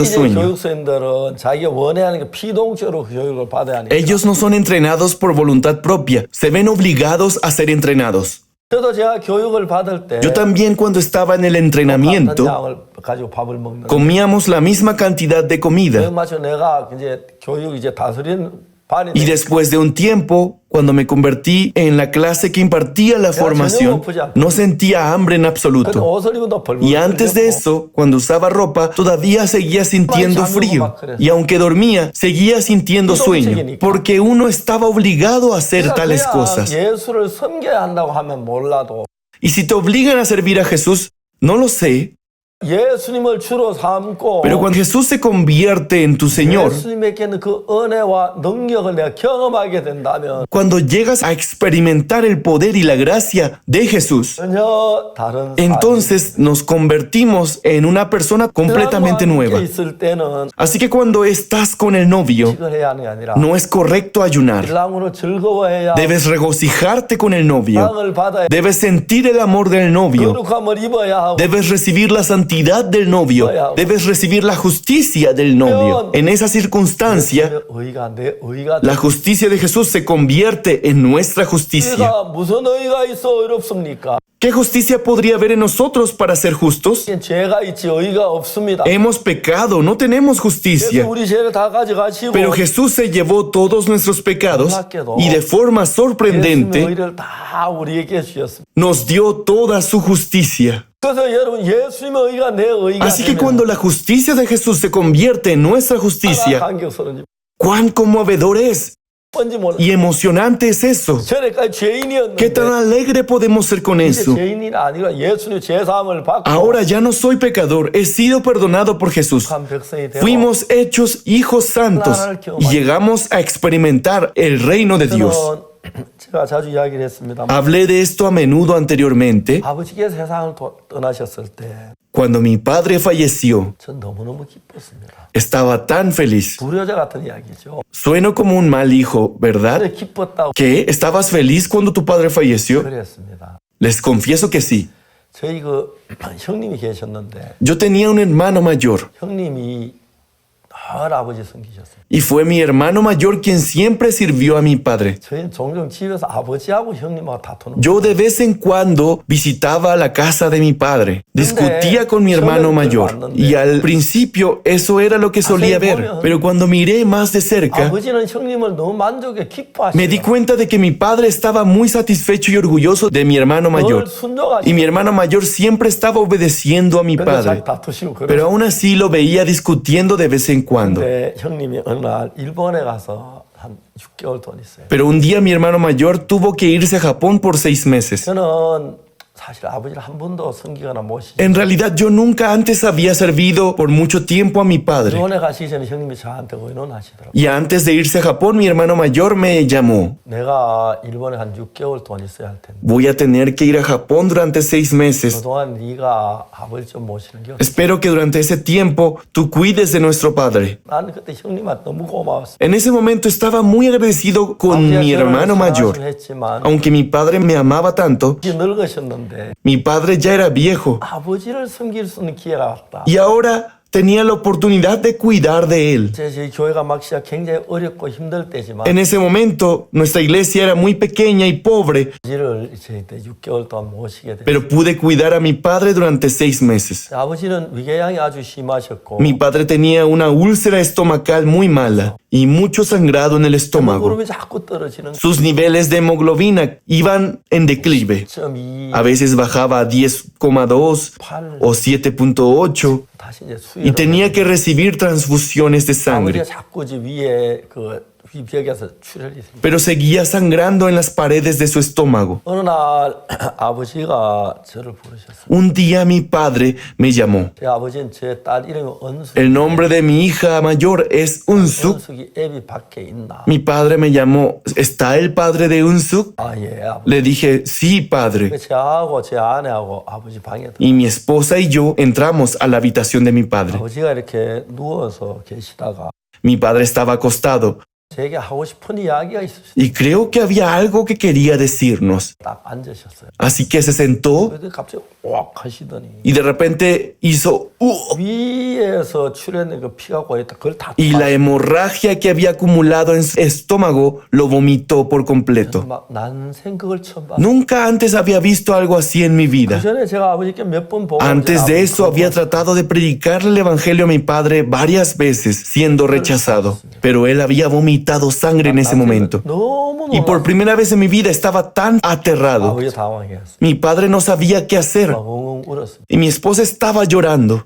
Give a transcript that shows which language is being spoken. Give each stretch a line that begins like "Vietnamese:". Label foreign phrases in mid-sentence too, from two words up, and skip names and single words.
Korean: 이제
Spanish: sueño.
Korean: 교육생들은 자기가 원해하는 게 피동적으로 교육을 받아야 하니까.
Spanish: Ellos no son entrenados por voluntad propia. Se ven obligados a ser entrenados.
Korean: 저도 제가 교육을 받을 때
Spanish: Yo también cuando estaba en el
Korean: 같은
Spanish: entrenamiento,
Korean: 양을 가지고 밥을 먹는.
Spanish: comíamos la misma cantidad de comida.
Korean: 교육 마쳐 내가 이제 교육 이제 다스리는 반이
Spanish: Y después de un tiempo, cuando me convertí en la clase que impartía la formación, no sentía hambre en
Korean: 그
Spanish: absoluto.
Korean: 옷을 입어도 벌벌
Spanish: Y antes de eso, cuando usaba ropa, todavía seguía sintiendo frío. Y aunque dormía, seguía sintiendo sueño. Porque uno estaba obligado a hacer tales cosas.
Korean: 예수를 섬겨야 한다고 하면 몰라도
Spanish: Y si te obligan a servir a Jesús, no lo sé.
Korean: 예수님을 주로 삼고
Spanish: Pero cuando Jesús se convierte en tu Señor,
Korean: 예수님에게는 그 은혜와 능력을 내가 경험하게 된다면
Spanish: cuando llegas a experimentar el poder y la gracia de Jesús,
Korean: 전혀 다른
Spanish: entonces nos convertimos en una persona completamente nueva.
Korean: 있을 때는
Spanish: Así que cuando estás con el novio,
Korean: 식을 해야 하는 게 아니라
Spanish: no es correcto ayunar.
Korean: 신랑으로 즐거워해야
Spanish: Debes regocijarte con el novio.
Korean: 사랑을 받아야
Spanish: Debes sentir el amor del novio.
Korean: 거룩함을 입어야 하고
Spanish: Debes recibir la santidad del novio. Debes recibir la justicia del novio. En esa circunstancia,
Korean: 의가 내 의가
Spanish: la justicia de Jesús se convierte en nuestra justicia.
Korean: 우리가 무슨 의가 있어 어렵습니까?
Spanish: ¿Qué justicia podría haber en nosotros para ser justos?
Korean: 죄가 있지 의가 없습니다.
Spanish: Hemos pecado, no tenemos
Korean: 그래서
Spanish: justicia.
Korean: 우리 죄를 다 가져가시고
Spanish: Pero Jesús se llevó todos nuestros pecados y de forma
Korean: 예수님의
Spanish: sorprendente
Korean: 의를 다 우리에게 주셨습니다.
Spanish: nos dio toda su justicia.
Korean: 그래서 여러분 예수님의 의가 내 의가
Spanish: Así que
Korean: 되면
Spanish: cuando la justicia de Jesús se convierte en nuestra justicia,
Korean: 감격스러운지
Spanish: cuán conmovedor es
Korean: 뭔지 몰라.
Spanish: y emocionante es eso.
Korean: 전에까지
Spanish: Qué
Korean: 죄인이었는데
Spanish: tan alegre podemos ser con
Korean: 이제
Spanish: eso.
Korean: 죄인이 아니라 예수님 죄사함을 받고
Spanish: Ahora ya no soy pecador, he sido perdonado por Jesús.
Korean: 한 백성이 되고
Spanish: Fuimos hechos hijos santos y llegamos a experimentar el reino de Dios.
Korean: 저는 제가 자주 이야기를 했습니다만
Spanish: Hablé de esto a menudo anteriormente.
Korean: 아버지께서 세상을 떠나셨을 때
Spanish: Cuando mi padre falleció,
Korean: 전 너무너무 기뻤습니다.
Spanish: estaba tan feliz.
Korean: 불효자 같은 이야기죠.
Spanish: Sueno como un mal hijo, ¿verdad?
Korean: 근데 기뻤다고
Spanish: ¿Qué? ¿Estabas feliz cuando tu padre falleció?
Korean: 그랬습니다.
Spanish: Les confieso que sí.
Korean: 저희 형님이 계셨는데
Spanish: Yo tenía un hermano mayor
Korean: 형님이 늘 아버지 섬기셨어요.
Spanish: y fue mi hermano mayor quien siempre sirvió a mi padre.
Korean: 저희는 종종 집에서 아버지하고 형님하고 다투는
Spanish: Yo de vez en cuando visitaba la casa de mi padre, discutía con mi hermano mayor y al principio eso era lo que solía ver, pero cuando miré más de cerca
Korean: 아버지는 형님을 너무 만족해
Spanish: me di
Korean: 기뻐하시고
Spanish: cuenta de que mi padre estaba muy satisfecho y orgulloso de mi hermano
Korean: 늘
Spanish: mayor y mi
Korean: 순종하시고
Spanish: hermano mayor siempre estaba obedeciendo a mi
Korean: 근데
Spanish: padre,
Korean: 잘 다투시고
Spanish: pero
Korean: 그래서
Spanish: aún así lo veía discutiendo de vez en cuando.
Korean: 근데 형님이 어느 날 일본에 가서 한 6개월 돈 있어요.
Spanish: Pero un día mi hermano mayor tuvo que irse a Japón por 6 meses.
Korean: 저는 사실 아버지를 한 번도 섬기거나 모시지
Spanish: En realidad yo nunca antes había servido por mucho tiempo a mi padre.
Korean: 일본에 가시기 전에 형님이 저한테 의논하시더라고요.
Spanish: Y antes de irse a Japón, mi hermano mayor me llamó.
Korean: 내가 일본에 한 6개월 돈 있어야 할 텐데
Spanish: Voy a tener que ir a Japón durante 6 meses.
Korean: 그동안 네가 아버지 좀 모시는 게 어때?
Spanish: Espero que durante ese tiempo tú cuides de nuestro padre.
Korean: 나는 그때 형님한테 너무 고마웠어.
Spanish: En ese momento estaba muy agradecido con mi hermano mayor.
Korean: 했지만
Spanish: Aunque mi padre me amaba tanto,
Korean: 늙으셨는데
Spanish: mi padre ya era viejo
Korean: 아버지를 섬길 수 있는 기회가 왔다.
Spanish: y ahora tenía la oportunidad de cuidar de él.
Korean: 저희 교회가 막 시작 굉장히 어렵고 힘들 때지만
Spanish: En ese momento, nuestra iglesia era muy pequeña y pobre,
Korean: 아버지를 이제 6개월 동안 모시게 됐어요.
Spanish: pero pude cuidar a mi padre durante 6 meses.
Korean: 아버지는 위궤양이 아주 심하셨고
Spanish: Mi padre tenía una úlcera estomacal muy mala y mucho sangrado en el estómago.
Korean: 헤모글로빈이 자꾸 떨어지는
Spanish: Sus niveles de hemoglobina iban en declive.
Korean: 0.2
Spanish: A veces bajaba a 10,2 o 7,8
Korean: 다시 이제
Spanish: y
Korean: 수위로
Spanish: tenía que recibir transfusiones de sangre.
Korean: 아버지가 자꾸 이제 위에 위벽에서 출혈이 생겨.
Spanish: Pero seguía sangrando en las paredes de su estómago.
Korean: 어느 날 아버지가 저를 부르셨어요.
Spanish: Un día mi padre me llamó.
Korean: 제 아버지는 제 딸 이름이 은숙.
Spanish: El nombre de mi hija mayor es Unsuk.
Korean: 은숙이 애비 밖에 있나?
Spanish: Mi padre me llamó. ¿Está el padre de Unsuk?
Korean: 아 예. 아버지.
Spanish: Le dije, sí, padre.
Korean: 제하고 제 아내하고 아버지 방에 들어.
Spanish: Y mi esposa y yo entramos a la habitación de mi padre.
Korean: 아버지가 이렇게 누워서 계시다가
Spanish: Mi padre estaba acostado
Korean: 제게 하고 싶은 이야기가 있으셨어요.
Spanish: y creo que había algo que quería decirnos.
Korean: 딱 앉으셨어요.
Spanish: Así que se sentó
Korean: 그런데 갑자기 왁 하시더니
Spanish: y de repente hizo
Korean: 위에서 출혈된 그 피가 고였다. 그걸 다
Spanish: y la hemorragia que había acumulado en su estómago lo vomitó por completo.
Korean: 막 난생 그걸 처음 봤어요.
Spanish: Nunca antes había visto algo así en mi vida.
Korean: 그 전에 제가 아버지께 몇 번 보고
Spanish: Antes de eso había tratado tratado de predicarle el evangelio a mi padre varias veces, siendo rechazado, pero él había vomitado sangre en ese momento.
Korean: 너무
Spanish: Y por primera vez en mi vida estaba tan aterrado.
Korean: 아버지 당황했어요.
Spanish: Mi padre no sabía qué hacer
Korean: 막 엉엉 울었어요.
Spanish: y mi esposa estaba llorando.